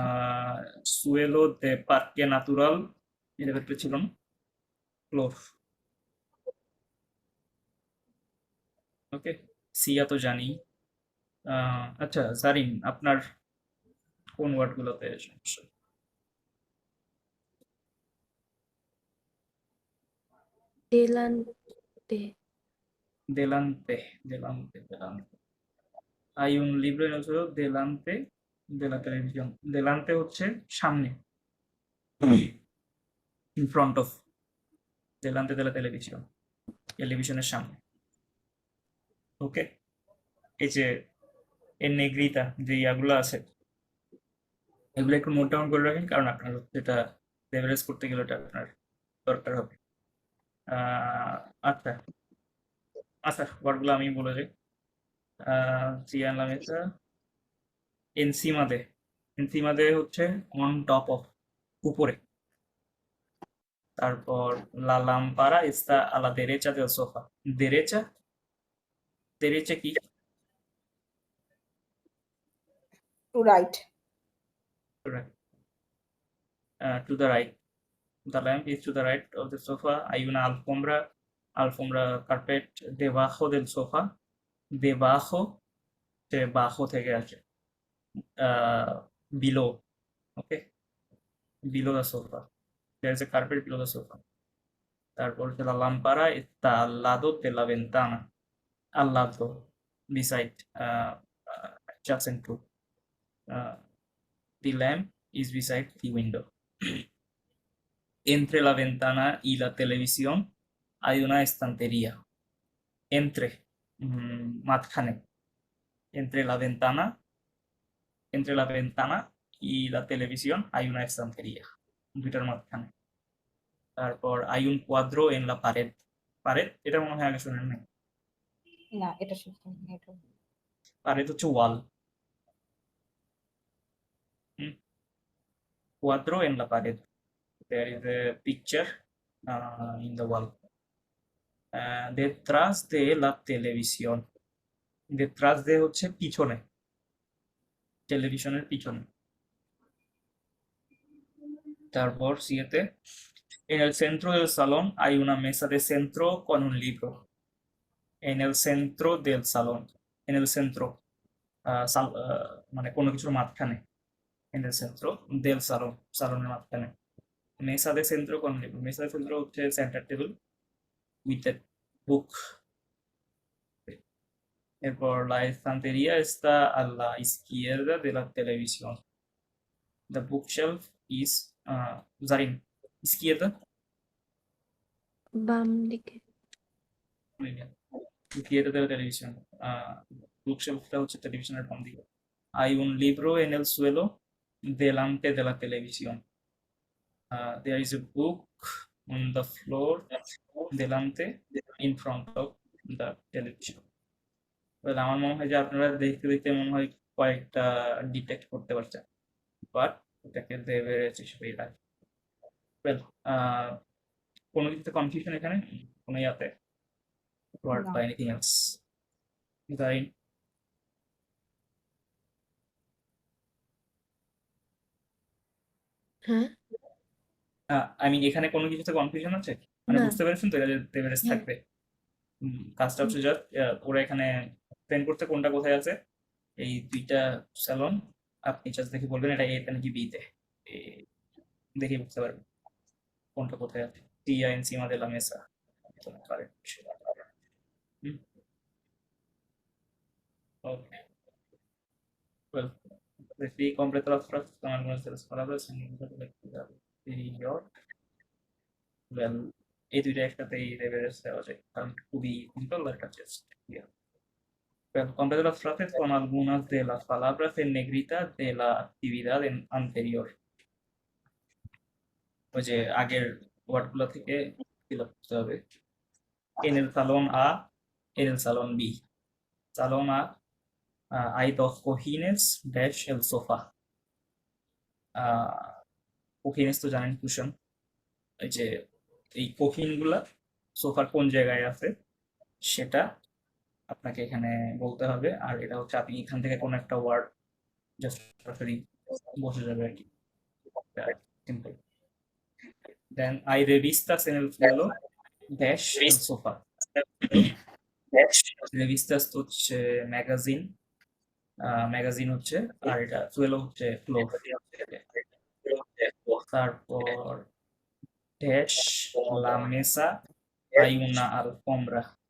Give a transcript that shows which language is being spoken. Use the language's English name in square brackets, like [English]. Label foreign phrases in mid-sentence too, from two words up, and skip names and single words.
[Spanish] suelo de parque natural [Bangla] এটা ব্যাপারটা ছিল না [English] floor okay [Bangla] সিয়া তো জানি আচ্ছা জারিন আপনার কোন ওয়ার্ডগুলোতে সমস্যা [Spanish] delante, delante delante hay un libro en el suelo delante de la televisión delante [Bangla] হচ্ছে সামনে [English] in front of [Spanish] delante de la televisión [Bangla] টেলিভিশনের সামনে ওকে এই যে এর নেগ্রিতা যে ইয়াগুলো আছে এগুলো একটু [English] note down [Bangla] করে রাখেন কারণ আপনার যেটা লেভারেজ করতে গেলে ওটা আপনার দরকার হবে আচ্ছা আচ্ছা ওয়ার্ডগুলো আমি বলে যাই [Spanish] y en la mesa encima de হচ্ছে [English] on top of [Bangla] উপরে তারপর [Spanish] la lámpara está a la derecha del sofá derecha derecha কি [English] to right Correct. To the right the lamp is to the right of the sofa [Spanish] hay una alfombra [English] carpet [Spanish] debajo del sofá debajo debajo [Bangla] থেকে আসে [English] below okay below the sofa there is a carpet below the sofa তারপর [Spanish] la lámpara está al lado de la ventana al lado [English] beside adjacent to the lamp is beside the window [Spanish] entre la ventana y la televisión hay una estantería entre মাঝখানে entre la ventana y la televisión hay una estantería [Bangla] দুইটার মাঝখানে তারপর [Spanish] hay un cuadro en la pared [Bangla] এটা মনে হয় আগে শুনেন নাই না এটা শিখতে এটা [Spanish] pared [Bangla] হচ্ছে ওয়াল [Spanish] cuadro en la pared [English] there is a picture in the wall [Spanish] detrás de la televisión detrás de [Bangla] হচ্ছে পিছনে টেলিভিশনের পিছনে [Spanish] তারপর সিয়েতে en el centro del salón hay una mesa de centro con un libro en el centro del salón en el centro [Bangla] মানে কোনো কিছুর মাঝখানে [Spanish] en el centro del salón [Bangla] সালনের মাঝখানে [Spanish] mesa de centro con un libro mesa de centro হচ্ছে [English] center table with a book [Spanish] এরপর la estantería está a la izquierda de la televisión [English] the bookshelf is [Spanish] Zarin izquierda [Bangla] বাম দিকে, [Spanish] muy bien izquierda de la televisión [Bangla] bookshelfটা হচ্ছে টেলিভিশনের বাম দিকে [Spanish] hay un libro en el suelo delante de la televisión [English] there is a book on the floor [Bangla] delante [English] in front of the television well [Bangla] আমার মনে হয় যে আপনারা দেখতে দেখতে মনে হয় কয়েকটা ডিটেক্ট করতে পারছেন বাট এটাকে দেবের হিসেবেই রাখি ওয়েল কোনো কিছুতে কনফিউশন এখানে কোনো ইয়াতে ওয়ার্ড না। [English] বা anything else জারিন [Bangla] হ্যাঁ [English] I mean [Bangla] এখানে কোনো কিছুতে কনফিউশন আছে মানে না। বুঝতে পেরেছেন তো এটা যে দেবেরেজ হ্যাঁ। থাকবে কাজটা হচ্ছে জাস্ট ওরা এখানে প্ল্যান করতে কোনটা কোথায় আছে এই দুইটা স্যালন আপনি জাস্ট দেখে বলবেন এটা এতে নাকি বিতে দেখে বুঝতে পারবেন কোনটা কোথায় আছে টিয়া [Spanish] encima de la mesa [Bangla] Okay. [Spanish] Well, decidí completar las frases con algunas de las palabras en el de lectura anterior. [English] Well, [Bangla] এই দুইটা একসাথেই দেবের দেওয়া যায় কারণ খুবই সিম্পল আর কাছে Well, [Spanish] completa las frases con algunas de las palabras en negrita de la actividad anterior. [Bangla] ওই যে আগের ওয়ার্ডগুলো থেকে [English] fill up [Bangla] করতে হবে [Spanish] en el salón A en el salón B salón A hay dos cojines dash el sofá [Bangla] cojines তো জানেন কুশন এই যে এই কহিন গুলা সোফার কোন জায়গায় আছে সেটা আপনাকে এখানে বলতে হবে আর এটা হচ্ছে আপনি এখান থেকে কোন একটা ওয়ার্ড জাস্ট সরাসরি বসে যাবে আর কি, সিম্পল। [Spanish] দেন hay revistas en el suelo ড্যাশ el sofá। [Bangla] রেভিস্তাস হচ্ছে ম্যাগাজিন, ম্যাগাজিন হচ্ছে, আর এটা সুয়েলো হচ্ছে ফ্লোর। তারপর ড্যাশ [Spanish] la mesa hay una alfombra।